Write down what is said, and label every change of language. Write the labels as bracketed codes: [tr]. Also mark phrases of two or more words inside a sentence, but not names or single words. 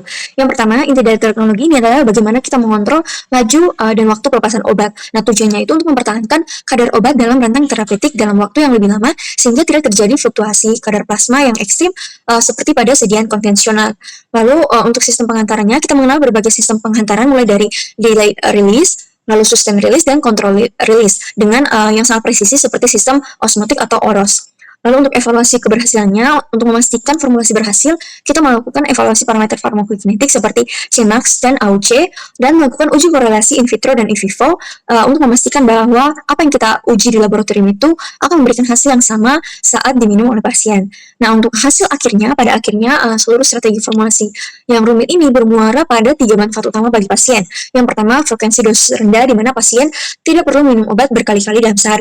[id] Yang pertama, inti dari teknologi ini adalah bagaimana kita mengontrol laju dan waktu pelepasan obat. Nah, tujuannya itu untuk mempertahankan kadar obat dalam rentang terapeutik dalam waktu yang lebih lama, sehingga tidak terjadi fluktuasi kadar plasma yang ekstrim seperti pada sediaan konvensional. Lalu, untuk sistem pengantarannya, kita mengenal berbagai sistem penghantaran mulai dari [en] delayed release, [id] lalu [en] sustained release [id] dan [en] control release [id] dengan yang sangat presisi seperti sistem osmotik atau OROS. Lalu untuk evaluasi keberhasilannya, untuk memastikan formulasi berhasil, kita melakukan evaluasi parameter farmakokinetik seperti Cmax dan AUC, dan melakukan uji korelasi [la] in vitro [id] dan [la] in vivo [id] untuk memastikan bahwa apa yang kita uji di laboratorium itu akan memberikan hasil yang sama saat diminum oleh pasien. Nah, untuk hasil akhirnya, pada akhirnya seluruh strategi formulasi yang rumit ini bermuara pada 3 manfaat utama bagi pasien. Yang pertama, frekuensi dosis rendah di mana pasien tidak perlu minum obat berkali-kali dalam sehari.